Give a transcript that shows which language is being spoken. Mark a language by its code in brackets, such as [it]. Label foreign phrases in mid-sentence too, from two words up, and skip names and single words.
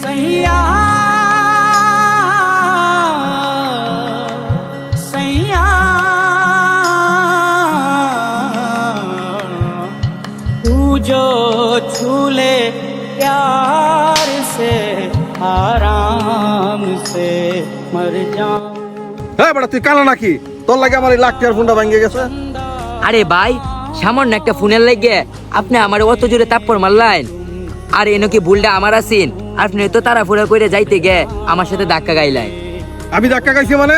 [hi] सैया सैया तू जो छू ले प्यार से आराम से मर जाऊं। [bn] হ্যাঁ বেটা তুই কানা নাকি? তোর লাগে আমার এই লাখ টাকার ফোনটা ভেঙে গেছে। আরে ভাই সামান্য একটা ফোনের লাগে আপনি আমার অত জোরে তাপ্পর মারলেন। আর এনো কি ভুলটা আমার আছেন? আপনি তো তাড়াহুড়া করে যাইতে গে আমার সাথে ধাক্কা গাইলেন। আমি ধাক্কা খাইছি মানে?